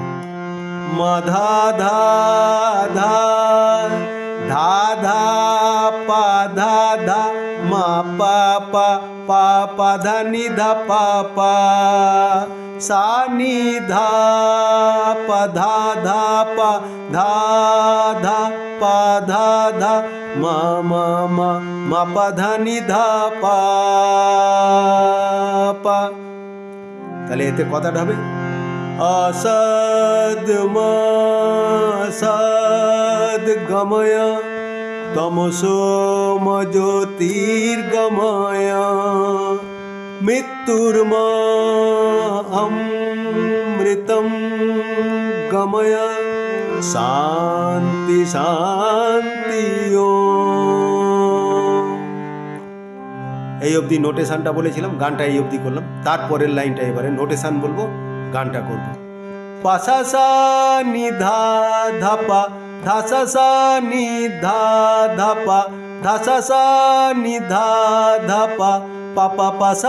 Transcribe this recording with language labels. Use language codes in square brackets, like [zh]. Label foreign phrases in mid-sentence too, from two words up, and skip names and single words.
[bn] মা ধা ধা ধা ধা ধা পা ধা ধা মা পা পা পা পা ধা নি ধা পা পা সা নি ধা পা ধা ধা পা ধা ধা পা ধা ধা মা মা মা মা পা ধা নি ধা পা পা। তাহলে এতে কথাটা হবে असद [sa] सद गमय तमसोम ज्योतिर्गमय मृत्युर्म अमृतं गमय शांति शांति [bn] এই অবধি নোটেশানটা বলেছিলাম, গানটা এই অবধি করলাম। তারপরের লাইনটা এবারে নোটেশান বলবো, গানটা করব। পাসা সা নি ধা ধা পা ধা সা সা নি ধা ধা পা ধা সা সা নি ধা ধা পা পা পা পা সা।